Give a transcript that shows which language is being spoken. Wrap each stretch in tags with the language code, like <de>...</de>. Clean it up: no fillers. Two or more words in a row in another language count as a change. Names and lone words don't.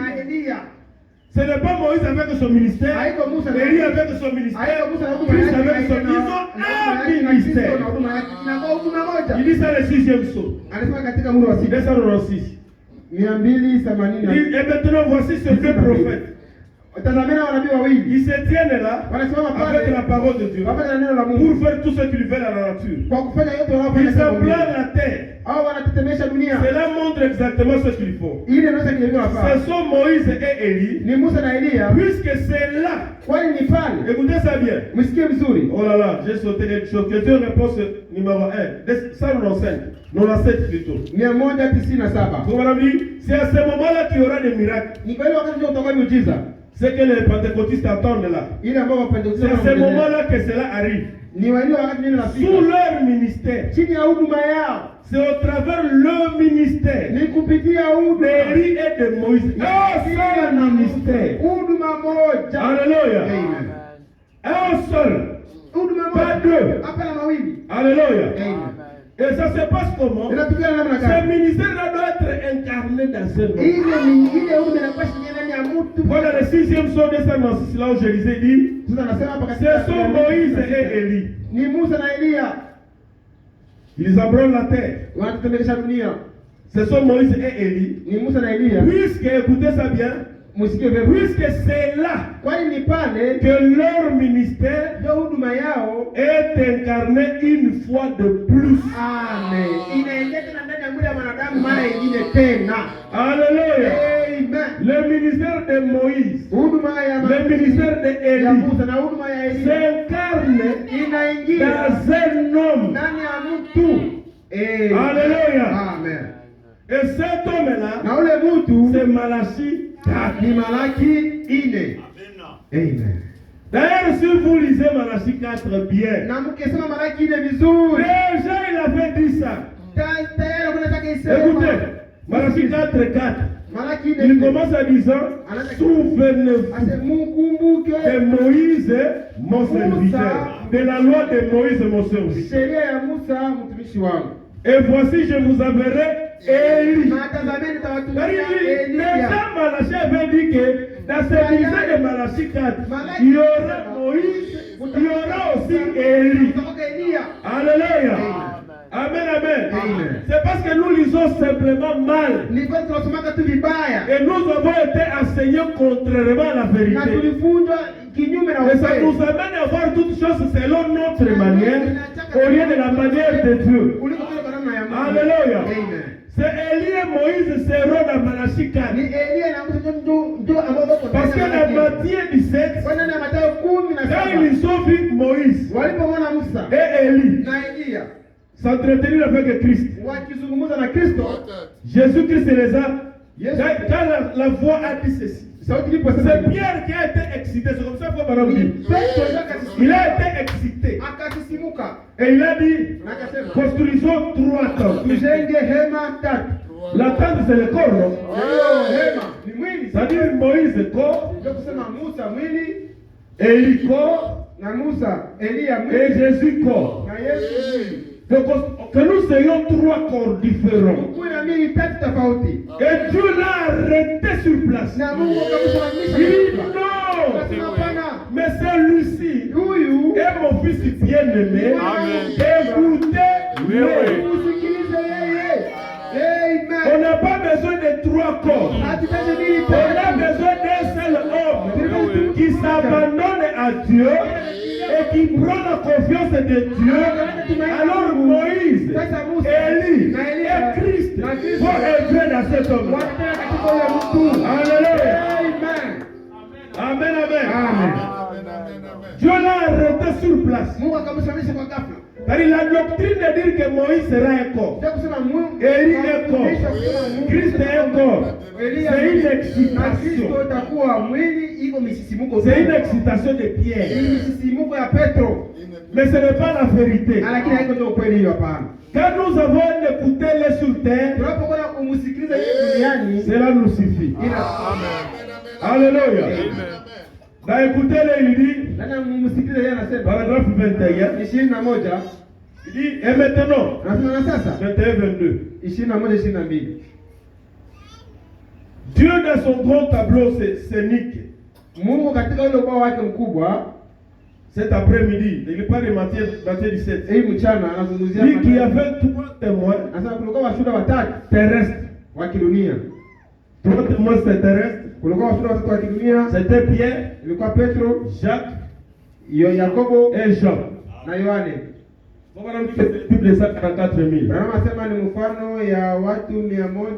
<fr>Ce n'est pas Moïse avec son ministère, Élie avec son ministère, Christ avec son ministère. Ils ont un ministère. Il dit ça le 6e saut. 296. Et maintenant voici ces 2 prophètes.</fr> <sw>Tazameni wanabii wawili.</sw> <fr>Ils se tiennent là</fr> <sw>Wanasimama</sw> <fr>avec</fr> <sw>pale</sw> <fr>la parole de Dieu</fr> <sw>pamoja na neno la Mungu.</sw> <fr>pour faire tout ce qu'ils veulent à la nature.</fr> <sw>Kwa kufanya yote</sw> <fr>Ils</fr> <sw>wanaofanya kwa Mungu.</sw> <fr>ébranlent la terre.</fr> <sw>Hao wanatetemesha dunia.</sw> <fr>Cela montre exactement ce qu'ils font.</fr> <sw>Ile ndio kile</sw> <fr>Ce</fr> <sw>wanafanya.</sw> <fr>sont Moïse et Élie.</fr> <sw>Ni Musa na Elia.</sw> <fr>Puisque c'est là.</fr> <sw>Kwani ni pale.</sw> <fr>Écoutez ça bien.</fr> <sw>Msikie vizuri.</sw> <fr>Oh là là, j'ai sauté quelque chose. Question réponse numéro 1. Ça nous l'enseigne. Nous l'enseigne plutôt. 197. Donc mon ami, c'est à ce moment-là qu'il y aura des miracles.</fr> <sw>Ni kweli wakati ndio utakuwa miujiza.</sw> <fr>C'est que les pentecôtistes attendent là.</fr> <sw>Ile ambao wapentekoste</sw> <fr>C'est à ce moment-là que cela arrive.</fr> <sw>ni wale wakati neno la</sw> <fr>Sous leur ministère.</fr> <sw>chini ya huduma yao.</sw> <fr>C'est au travers le ministère</fr> <sw>Ni kupitia huduma</sw> <fr>d'Élie et de Moïse. Un seul ministère.</fr> <sw>huduma moja.</sw> <fr>Alléluia. Amen. Un seul.</fr> <sw>Huduma</sw> <fr>Pas</fr> <sw>moja.</sw> <fr>deux.</fr> <sw>Hapana mawili.</sw> <fr>Alléluia. Amen. Et ça se passe comment?</fr> <sw>Inatokana namna</sw> <fr>Ce</fr> <sw>gani?</sw> <fr>ministère-là doit être incarné dans ce monde.</fr> <sw>Ile huduma inakuwa ndani ya mtu.</sw> <fr>Voilà le 6e psaume de Saint Francis, là où je lisais, dit</fr> <sw>Sasa nasema hapa</sw> <fr>ce sont Moïse et Élie.</fr> <sw>ni Musa na Elia</sw> <fr>Ils embranlent la terre.</fr> <sw>wanatetemesha dunia.</sw> <fr>Ce sont Moïse et Élie.</fr> <sw>Ni Musa na Elia.</sw> <fr>Puisque, écoutez ça bien,</fr> <sw>Msikie vema.</sw> <fr>puisque c'est là</fr> <sw>Kwani ni pale</sw> <fr>que leur ministère</fr> <sw>ndio huduma yao.</sw> <fr>est incarné une fois de plus. Amen.</fr> <sw>Inaingia tena ndani ya mwili wa mwanadamu mara nyingine tena.</sw> <fr>Alléluia. Amen. Le ministère de Moïse,</fr> <sw>Huduma ya</sw> <fr>le ministère de</fr> <sw>ya</sw> <fr>Élie</fr> <sw>Musa na huduma ya Elia</sw> <fr>s'incarne</fr> <sw>inaingia</sw> <fr>dans un homme.</fr> <sw>ndani ya mtu.</sw> <fr>Alléluia. Amen. Et cet homme-là,</fr> <sw>Na ule mtu</sw> <fr>c'est Malachie 4.</fr> <sw>ni Malaki 4. Amen.</sw> <fr>D'ailleurs, si vous lisez Malachie 4 bien,</fr> <sw>Na mkisema Malaki 4 vizuri.</sw> <fr>déjà il avait dit ça.</fr> <sw>Tayari kuna taka isema.</sw> <fr>Écoutez, Malachie 4.</fr> <sw>Malaki 4.</sw> <fr>Il commence en disant, souvenez-vous</fr> <sw>Ase mkumbuke</sw> <fr>de Moïse, mon serviteur, de la loi de Moïse, mon serviteur.</fr> <sw>sheria ya Musa mtumishi wangu.</sw> <fr>Et voici, je vous enverrai Élie.</fr> <sw>Na tazameni nitawatumia</sw> <fr>Déjà,</fr> <sw>Elia.</sw> <fr>Malachie avait dit que dans ce ministère de Malachie 4, il y aura Moïse, il y aura aussi Élie.</fr> <sw>Kutoka Elia.</sw> <fr>Alléluia. Amen, amen. Amen. C'est parce que nous lisons simplement mal.</fr> <sw>Nilikuwa tunasomaka tu vibaya.</sw> <fr>Et nous avons été enseignés contrairement à la</fr> <sw>Na</sw> <fr>vérité.</fr> <sw>tulifunzwa kinyume na</sw> <fr>Et ça</fr> <sw>ukweli.</sw> <fr>nous amène à voir toutes choses selon notre manière, au lieu de la manière de Dieu.</fr> <sw>Kuliko vile kwa namna ya Mungu.</sw> <fr>Alléluia. Amen. C'est Élie et Moïse seront dans Malachie 4.</fr> <sw>Ni Elia na Musa ndio ambao wako</sw> <fr>Parce que dans Matthieu 17,</fr> <sw>Kwa nani ya Mathayo 17.</sw> <fr>quand ils ont vu Moïse</fr> <sw>Walipomwona Musa</sw> <fr>et Élie</fr> <sw>na Elia</sw> <fr>s'entretenir avec Christ,</fr> <sw>wakizungumza na Kristo,</sw> <fr>Jésus-Christ les a. Yes. Quand la voix a dit ceci,</fr> <sw>sauti iliposema</sw> <fr>c'est Pierre qui a été excité. C'est comme ça que Madame dit. Il a été excité.</fr> <sw>akasisimuka</sw> <fr>Et il a dit,</fr> <sw>na akasema</sw> <fr>construisons 3 tentes.</fr> <sw>tujenge hema 3.</sw> <fr>La tente c'est le corps, non?</fr> <sw>Hiyo hema ni mwili.</sw> <fr>C'est-à-dire Moïse corps,</fr> <sw>Ndio kusema Musa mwili</sw> <fr>Élie corps</fr> <sw>na Musa, Elia</sw> <fr>et</fr> <sw>mwili</sw> <fr>Jésus corps.</fr> <sw>na Yesu mwili.</sw> <fr>Donc, que nous ayons 3 corps différents.</fr> <sw>Kuna miili 3 tofauti.</sw> <fr>Et Dieu l'a arrêté sur place.</fr> <sw>Na Mungu akamsimamisha.</sw> <fr>Il dit</fr> <sw>Akasema</sw> <fr>non,</fr> <sw>hapana.</sw> <fr>mais celui-ci</fr> <sw>Huyu</sw> <fr>est mon fils bien-aimé. Écoutez-le.</fr> <sw>usikilize yeye.</sw> <fr>On Amen. n'a pas besoin de 3 corps.</fr> <sw>Hatutaje miili</sw> <fr>On a 3. besoin d'un seul homme qui s'abandonne à Dieu et qui prend la confiance de Dieu. Alors Moïse, Élie et Christ vont entrer dans cet homme.</fr> <sw>Watenda katika huyo mtu.</sw> <fr>Alléluia. Amen. Amen, amen. Amen. Dieu l'a arrêté sur place.</fr> <sw>Mungu akamsimamisha kwa ghafla.</sw> <fr>Car la doctrine de dire que Moïse sera un corps,</fr> <sw>Ndio kusema Mungu</sw> <fr>Élie est corps, Christ est un corps.</fr> <sw>Elia</sw> <fr>C'est une</fr> <sw>na</sw> <fr>excitation.</fr> <sw>Kristo itakuwa mwili, iko misisimuko.</sw> <fr>C'est une excitation de Pierre.</fr> <sw>Hii misisimuko ya Petro.</sw> <fr>Mais ce n'est pas la vérité.</fr> <sw>Lakini haiko ndio kweli hiyo, hapana.</sw> <fr>Quand nous avons écouté les sur terre,</fr> <sw>Tunapokuwa kumsikiliza yeye duniani,</sw> <fr>cela nous suffit. Alléluia. Dans écoutez-le, il dit,</fr> <sw>nani mumsikilize yeye anasema</sw> <fr>paragraphe 21, 21. il dit, et maintenant,</fr> <sw>Anasema na sasa</sw> <fr>21-22, 21-22. Dieu dans son grand tableau scénique,</fr> <sw>Mungu katika ule ubao wake mkubwa,</sw> <fr>cet après-midi, il parle de Matthieu 17,</fr> <sw>hii mchana anazungumzia</sw> <fr>dit qu'il y avait 3 témoins</fr> <sw>anasema kulikuwa washuhuda watatu</sw> <fr>terrestres,</fr> <sw>wa kidunia.</sw> <fr>3 témoins terrestres,</fr> <sw>kulikuwa washuhuda watatu wa kidunia.</sw> <fr>C'était Pierre,</fr> <sw>Ilikuwa Petro,</sw> <fr>Jacques</fr> <sw>Yakobo</sw> <fr>et Jean.</fr> <sw>na Yohane.</sw> <fr>Voilà, nous disons plus de 144 000.</fr> <sw>Branham asema ni mfano ya watu 100</sw>